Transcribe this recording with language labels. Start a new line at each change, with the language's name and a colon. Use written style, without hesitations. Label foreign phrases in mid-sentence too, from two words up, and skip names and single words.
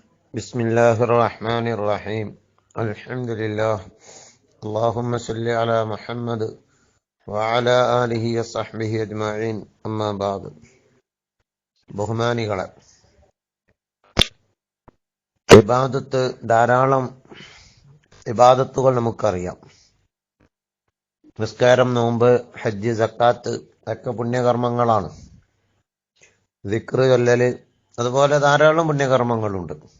Arabic: بسم الله الرحمن الرحيم الحمد لله اللهم صل على محمد وعلى آله وصحبه أجمعين أما بعد
Malayalam: ബഹുമാനികളെ, ധാരാളം ഇബാദത്തുകൾ നമുക്കറിയാം. നിസ്കാരം, നോമ്പ്, ഹജ്ജ്, സക്കാത്ത് ഒക്കെ പുണ്യകർമ്മങ്ങളാണ്. ദിക്റ് ചൊല്ലല്, അതുപോലെ ധാരാളം പുണ്യകർമ്മങ്ങളുണ്ട്.